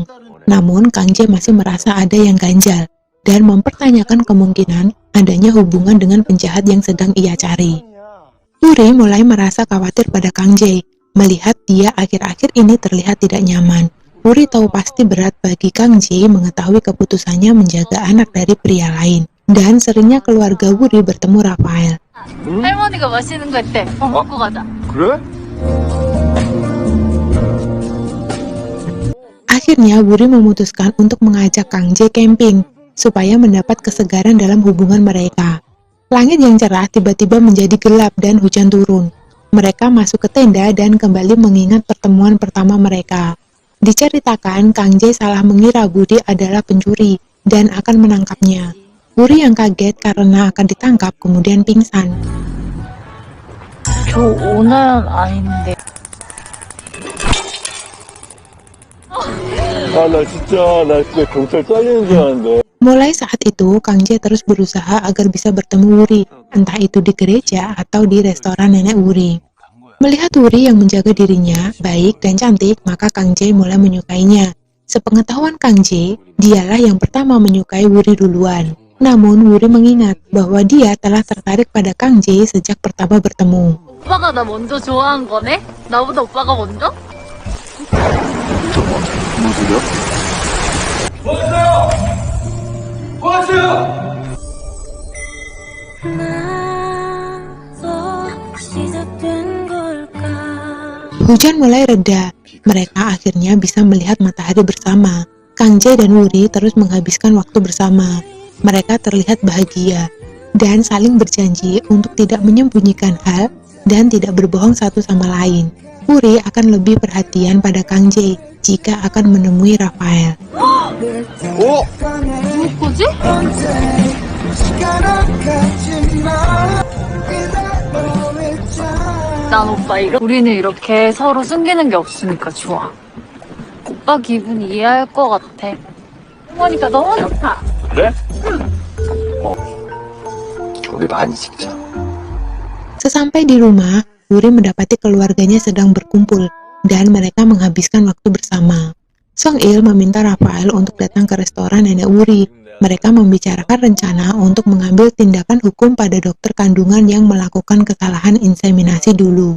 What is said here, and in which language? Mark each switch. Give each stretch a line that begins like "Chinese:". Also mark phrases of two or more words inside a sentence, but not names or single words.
Indonesian: Namun, Kang Jae masih merasa ada yang ganjal dan mempertanyakan kemungkinan adanya hubungan dengan penjahat yang sedang ia cari. Wuri mulai merasa khawatir pada Kang Jae, melihat dia akhir-akhir ini terlihat tidak nyaman. Wuri tahu pasti berat bagi Kang Jae mengetahui keputusannya menjaga anak dari pria lain. Dan seringnya keluarga Wuri bertemu Rafael.
Korean: 할머니가 마시는 거 있대. 먹고 가자. 그래?
Indonesian: Akhirnya Wuri memutuskan untuk mengajak Kang Jae camping supaya mendapat kesegaran dalam hubungan mereka. Langit yang cerah tiba-tiba menjadi gelap dan hujan turun. Mereka masuk ke tenda dan kembali mengingat pertemuan pertama mereka. Diceritakan Kang Jae salah mengira Wuri adalah pencuri dan akan menangkapnya. Wuri yang kaget karena akan ditangkap kemudian pingsan.
Korean: 오늘은 아닌데. 나 진짜 경찰 잘리는 줄 알았는데.
Indonesian: Mulai saat itu, Kang Jae terus berusaha agar bisa bertemu Wuri, entah itu di gereja atau di restoran nenek Wuri. Melihat Wuri yang menjaga dirinya, baik dan cantik, maka Kang Jae mulai menyukainya. Sepengetahuan Kang Jae, dialah yang pertama menyukai Wuri duluan. Namun, Wuri mengingat bahwa dia telah tertarik pada Kang Jae sejak pertama bertemu.
Korean: 오빠가 나 먼저 좋아한 거네? 나보다 오빠가 먼저?
Indonesian: Hujan mulai reda, mereka akhirnya bisa melihat matahari bersama. Kang Jae dan Wuri terus menghabiskan waktu bersama. Mereka terlihat bahagia dan saling berjanji untuk tidak menyembunyikan hal dan tidak berbohong satu sama lain. Wuri akan lebih perhatian pada Kang Jae jika akan menemui Rafael.
Korean: 오! 누구지? 난 오빠 우리는 이렇게 서로 숨기는 게 없으니까 좋아. 오빠 기분 이해할 것 같아. 어머니까 너무 좋다. 그래? 우리 많이 찍자.
Indonesian: Sesampai di rumah, Wuri mendapati keluarganya sedang berkumpul dan mereka menghabiskan waktu bersama. Song Il meminta Rafael untuk datang ke restoran nenek Wuri. Mereka membicarakan rencana untuk mengambil tindakan hukum pada dokter kandungan yang melakukan kesalahan inseminasi dulu.